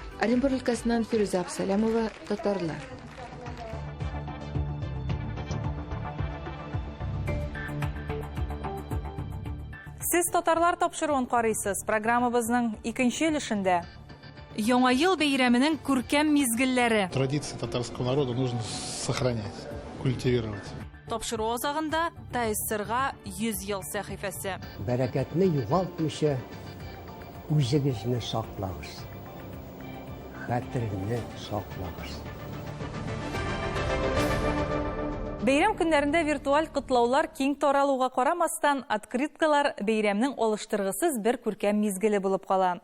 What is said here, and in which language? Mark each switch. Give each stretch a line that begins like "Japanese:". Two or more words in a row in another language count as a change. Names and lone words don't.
Tatar: Оренбур өлкәсеннән Фирүзә Абсалямова, татарлар. Сез татарлар тапшыруын карыйсыз. Программабызның 2нче өлешендә Яңа ел бәйрәменең күркәм мизгелләре.
Russian: Традиции татарского народа нужно сохранять, культивировать.
Tatar: Тапшыру азагында Тайсырга 100 ел сәхифәсе. Бәрәкәтне югалтмыйча үзегезне саклагыз. Хәтерне саклагыз. Бәйрәм көннәрендә виртуаль котлаулар киң таралуга карамастан, открыткалар бәйрәмнең алыштыргысыз бер күркәм мизгеле булып кала.